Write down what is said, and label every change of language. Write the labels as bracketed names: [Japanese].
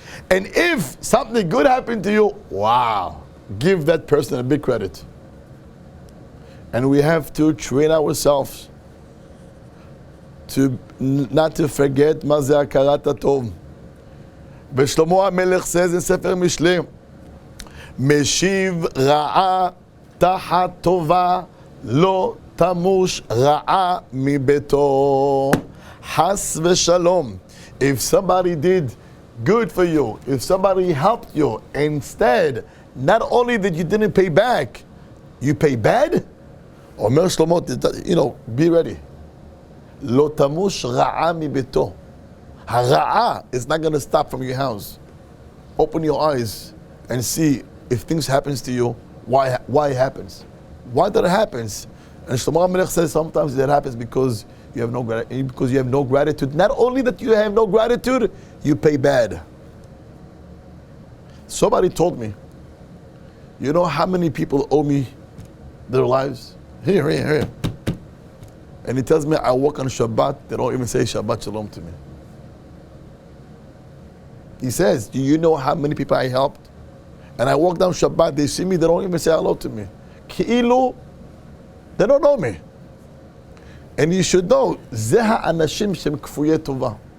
[English] And if something good happened to you, wow, give that person a big credit. And we have to train ourselves to not to forget [Hebrew] מה זה הכרת הטוב. ושלמה המלך [English] says in [Hebrew] ספר משלי, משיב רעה תחת טובה, לא תמוש רעה מביתו. חס ושלום. [English] If somebody did good for you, if somebody helped you, instead, not only that you didn't pay back, you pay bad? [Hebrew] אומר שלמה, [English] be ready. [Hebrew] לא תמוש רעה מביתו. [English] הרעה is not going to stop from your house. Open your eyes and see if things happens to you, why it happens. Why that it happens? And Shlomo HaMelech says sometimes that happens because you have no gratitude. Not only that you have no gratitude, you pay bad. Somebody told me, you know how many people owe me their lives? Here. And he tells me I walk on Shabbat, they don't even say Shabbat Shalom to me. He says, do you know how many people I helped? And I walk down Shabbat, they see me, they don't even say hello to me. Ki'ilu, they don't know me. And you should know, [Hebrew] זה האנשים שהם כפויי טובה.